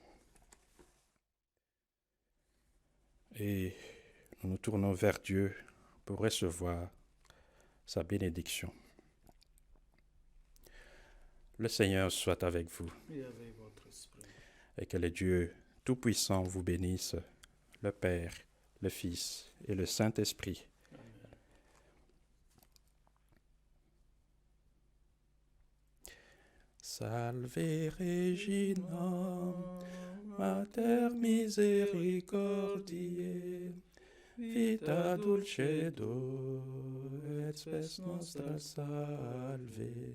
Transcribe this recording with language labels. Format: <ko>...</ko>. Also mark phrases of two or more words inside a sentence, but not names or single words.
<fr>Et nous nous tournons vers Dieu pour recevoir sa bénédiction. Le Seigneur soit avec vous. Et avec votre esprit. Et que le Dieu Tout-Puissant vous bénisse, le Père, le Fils et le Saint-Esprit. Amen.</fr> <la>Salve Regina, Mater misericordiae, vita dulcedo, et spes nostra salve.</la>